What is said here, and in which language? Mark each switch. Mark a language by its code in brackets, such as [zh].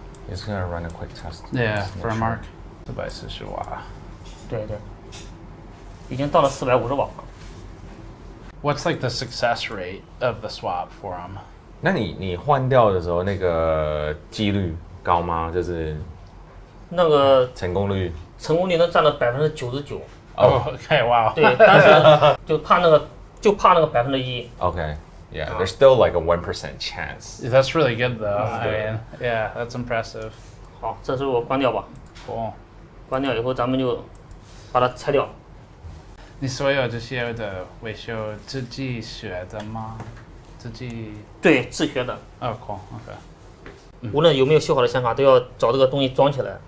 [en] It's gonna run a quick test. Yeah, for Mark. 440瓦。 [zh] 对对。已经到了450瓦。 [en] What's like the success rate of the swap for them? [zh] 那你换掉的时候，那个几率高吗？就是那个成功率。成功率能占到99%。哦 ，OK， 哇。对，但是就怕那个1%。 [en] Okay, yeah, there's still like a 1% chance. That's really good though. I mean, yeah, that's impressive. [zh] 好，这时候我关掉吧。 [en] Cool. [zh] 关掉以后，咱们就把它拆掉。你所有这些的维修自己学的吗？自己？对，自学的。 [en] 哦 ，cool，OK。 [zh] 无论有没有修好的显卡，都要找这个东西装起来。